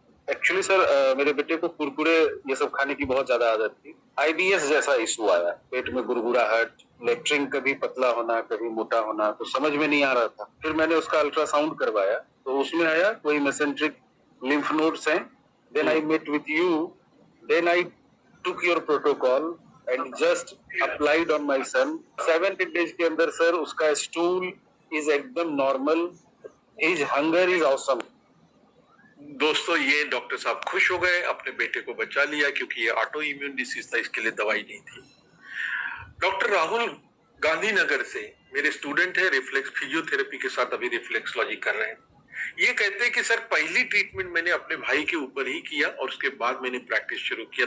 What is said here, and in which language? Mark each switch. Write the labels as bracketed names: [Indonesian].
[Hindi] Actually sir मेरे बेटे को कुरकुरे ये सब खाने की बहुत ज्यादा आदत थी। IBS जैसा इशू आया, पेट में गुड़गुड़ाहट, लेट्रिन कभी पतला होना कभी मोटा होना, तो समझ में नहीं आ रहा था। फिर मैंने उसका अल्ट्रासाउंड करवाया, तो उसमें आया कोई मेसेंट्रिक lymph nodes हैं। [English] Then I met with you, then I took your protocol and just applied on my son. 7 days [Hindi] के अंदर सर उसका [English] stool is एकदम normal, his hunger is awesome. [Hindi] दोस्तों, ये डॉक्टर साहब खुश हो गए, अपने बेटे को बचा लिया, क्योंकि ये ऑटो इम्यून डिसीज था, इसके लिए दवाई नहीं थी। डॉक्टर राहुल गांधीनगर से मेरे स्टूडेंट है, रिफ्लेक्स फिजियोथेरेपी के साथ अभी रिफ्लेक्सोलॉजी कर रहे हैं। ये कहते हैं कि सर पहली ट्रीटमेंट मैंने अपने भाई के ऊपर ही किया और उसके बाद मैंने प्रैक्टिस शुरू किया।